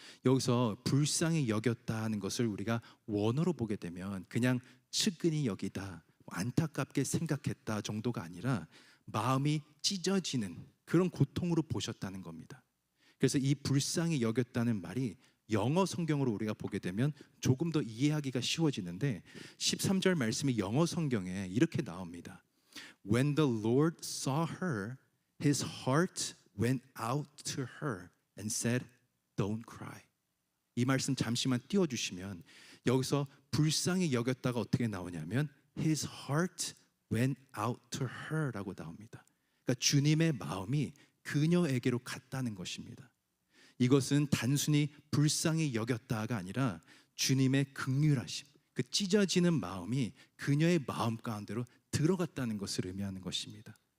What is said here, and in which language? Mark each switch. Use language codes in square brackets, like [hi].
[ko] 여기서 불쌍히 여겼다 하는 것을 우리가 원어로 보게 되면 그냥 측은히 여기다, 안타깝게 생각했다 정도가 아니라 마음이 찢어지는 그런 고통으로 보셨다는 겁니다. 그래서 이 불쌍히 여겼다는 말이 영어 성경으로 우리가 보게 되면 조금 더 이해하기가 쉬워지는데, 13절 말씀이 영어 성경에 이렇게 나옵니다. [en] When the Lord saw her, his heart went out to her and said, Don't cry. [ko] 이 말씀 잠시만 띄워주시면, 여기서 불쌍히 여겼다가 어떻게 나오냐면 [en] His heart went out to her [ko] 라고 나옵니다. 그러니까 주님의 마음이 그녀에게로 갔다는 것입니다. 이것은 단순히 불쌍히 여겼다가 아니라 주님의 긍휼하심, 그 찢어지는 마음이 그녀의 마음 가운데로 들어갔다는 것을 의미하는 것입니다.